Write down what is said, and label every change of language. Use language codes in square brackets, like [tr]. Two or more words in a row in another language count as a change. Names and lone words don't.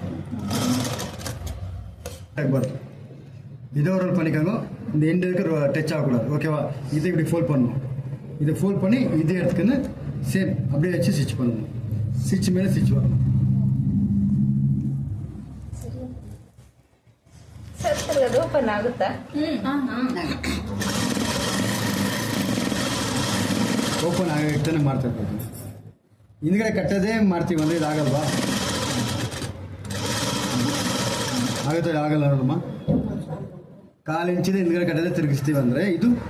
[ta] ಆಗಬಾರ್ದು இதை ஒரு ரோல் பண்ணிக்காங்க இந்த எண்டு இருக்கிற டச் ஆகக்கூடாது ஓகேவா இதை இப்படி ஃபோல்ட் பண்ணணும் இதை ஃபோல்ட் பண்ணி இதை எடுத்துக்கின்னு சேம் அப்படியே வச்சு ஸ்டிச் பண்ணணும் ஸ்டிச் மேலே ஸ்டிச் வரணும் [kn] ಸರ್ ಅದು ಓಪನ್ ಆಗುತ್ತಾ ಓಪನ್ ಆಗಿರ್ತಾನೆ ಮಾಡ್ತಾ ಇರ್ಬೇಕು ಹಿಂದ್ಗಡೆ ಕಟ್ಟೋದೇ ಮಾಡ್ತೀವಿ ಅಂದರೆ ಇದಾಗಲ್ವಾ ಆಗುತ್ತೆ ಆಗಲ್ಲ ನೋಡಮ್ಮ 1/4 ಇಂಚಿಂದ ಹಿಂದ್ಗಡೆ ಕಟ್ಟೋದೇ ತಿರುಗಿಸ್ತೀವಿ ಅಂದರೆ ಇದು